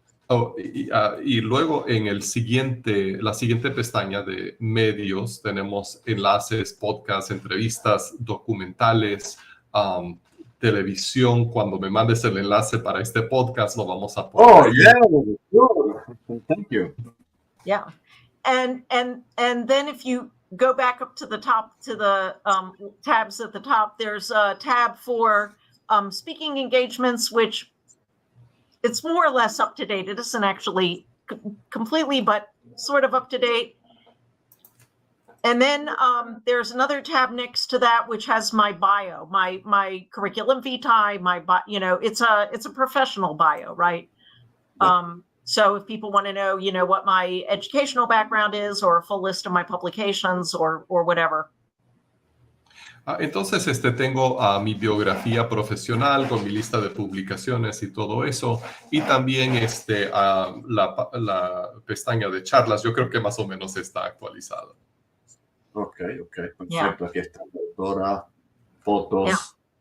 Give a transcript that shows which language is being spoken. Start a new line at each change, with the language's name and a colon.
Spanish: Y luego en la siguiente pestaña de medios tenemos enlaces, podcasts, entrevistas, documentales, televisión. Cuando me mandes el enlace para este podcast, lo vamos a poner.
English: Oh, yeah, sure. Thank you. Yeah, and then if you go back up to the top to the tabs at the top, there's a tab for speaking engagements, which it's more or less up to date. It isn't actually completely, but sort of up to date. And then there's another tab next to that, which has my bio, my curriculum vitae, it's a professional bio, right? So if people want to know, what my educational background is, or a full list of my publications or whatever.
Spanish: Entonces, tengo mi biografía profesional con mi lista de publicaciones y todo eso. Y también la pestaña de charlas. Yo creo que más o menos está actualizada. Ok, perfecto. Yeah. Aquí está la doctora, fotos.